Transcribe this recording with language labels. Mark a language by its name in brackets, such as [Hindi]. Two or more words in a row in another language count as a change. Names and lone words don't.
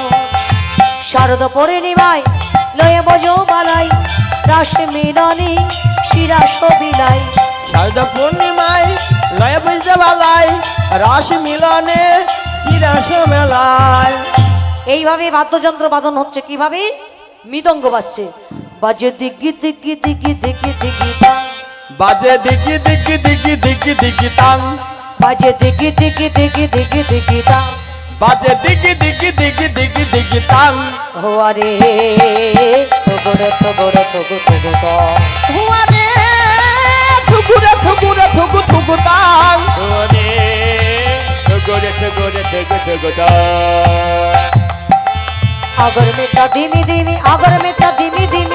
[Bangla] শারদ পূর্ণিমায় লয়ে বজো বালাই, রাস মিলনে শিরাস বিলাই। শারদ পূর্ণিমায় লয় বুঝবালায় রাস মিলনে চিরাস মেলায়। এইভাবে বাদ্যযন্ত্র বাদন হচ্ছে। কিভাবে? মৃদঙ্গ বাজছে, বাজে দিগি দিগি দিগি দিগি দিগি তাং, বাজে দিগি দিগি দিগি দিগি দিগি তাং, বাজে দিগি দিগি দিগি দিগি দিগি তাং। বাজে দিগি দিগি দিগি দিগি দিগি তাং। হোয়ারে থগরে থগরে থগু থগু তা, হুয়ারে থুগুরে থুগুরে থুগু থুগু তাং। আগর মেটা দিমি দিমি, আগর মেটা দিমি দিমি।